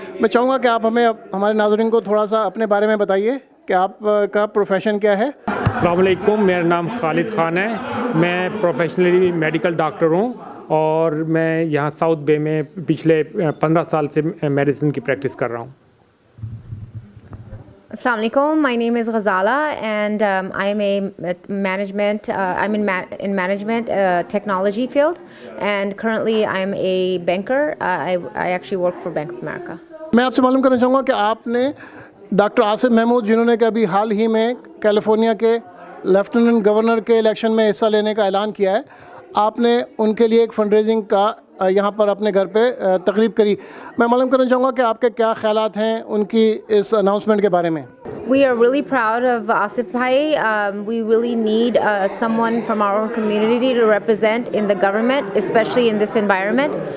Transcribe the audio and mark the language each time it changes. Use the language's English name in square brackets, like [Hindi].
[Hindi] मैं चाहूँगा कि आप हमें हमारे नाज़रीन को थोड़ा सा अपने बारे में बताइए कि आप का प्रोफेशन क्या है। अस्सलाम वालेकुम, मेरा नाम खालिद ख़ान है। मैं प्रोफेशनली मेडिकल डॉक्टर हूँ और मैं यहाँ साउथ बे में पिछले 15 साल से मेडिसिन की प्रैक्टिस कर रहा हूँ। [English] Assalamu alaikum. My name is Ghazala, and I am a management. I'm in management technology field, and currently I'm a banker. I actually work for Bank of America. [Hindi] मैं आपसे मालूम करना चाहूँगा कि आपने डॉक्टर आसिफ महमूद, जिन्होंने कि अभी हाल ही में कैलिफोर्निया के लेफ्टिनेंट गवर्नर के इलेक्शन में हिस्सा लेने का ऐलान किया है, आपने उनके लिए एक फ़ंड रेजिंग का यहाँ पर अपने घर पे तकरीब करी। मैं मालूम करना चाहूँगा कि आपके क्या ख़यालात हैं उनकी इस अनाउंसमेंट के बारे में। [English] We are really proud of Asif Bhai. We really need someone from our own community to represent in the government, especially in this environment.